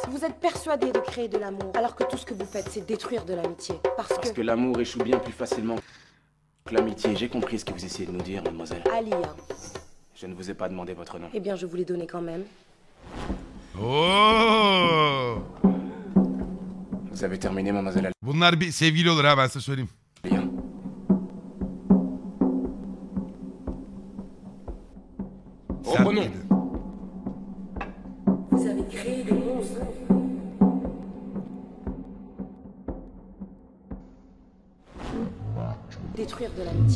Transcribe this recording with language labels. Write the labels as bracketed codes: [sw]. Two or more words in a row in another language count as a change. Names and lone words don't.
[fr] Vous êtes persuadés de créer de l'amour, alors que tout ce que vous faites, c'est détruire de l'amitié. Parce que l'amour échoue bien plus facilement que l'amitié. J'ai compris ce que vous essayez de nous dire, mademoiselle. Alia. Je ne vous ai pas demandé votre nom. Eh bien, je vous l'ai donné quand même. Oo! Vous avez terminé, mademoiselle [tr] Bunlar bir sevgili olur ha ben size söyleyeyim. [fr] Alia. Reprenons. Vous avez créé des monstres. Détruire de l'amitié.